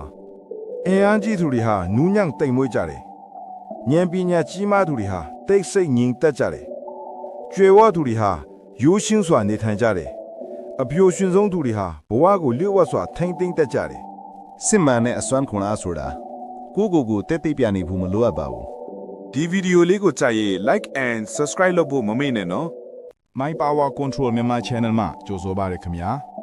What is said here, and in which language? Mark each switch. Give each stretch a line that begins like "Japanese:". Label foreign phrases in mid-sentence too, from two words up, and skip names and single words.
Burmese: အင်အားကြီးသူတွေဟာနူးညံ့တိမ်မွေးကြတယ်ဉာဏ်ပညာကြီးမားသူတွေဟာတိတ်ဆိတ်ငြိမ်သက်ကြတယ်ကျွယ်ဝသူတွေဟာရိုးရှင်းစွာနေထိုင်ကြတယ်အပြိုရှင်ဆုံးသူတွေဟာဘဝကိုလျှို့ဝှက်စွာထိမ့်သိမ့်တတ်ကြတယ် စစ်မှန်တဲ့အစွမ်းခွန်အားဆိုတာကိုတက်တိပြနေဘူးမလိုအပ်ပါဘူး ဒီဗီဒီယိုလေးကိုကြိုက်ရင်
English: like and subscribe
Burmese: လုပ်ဖို့မမေ့နဲ့နော် My Power Control မြန်မာ Channel မှာကြိုဆိုပါရခင်ဗျာ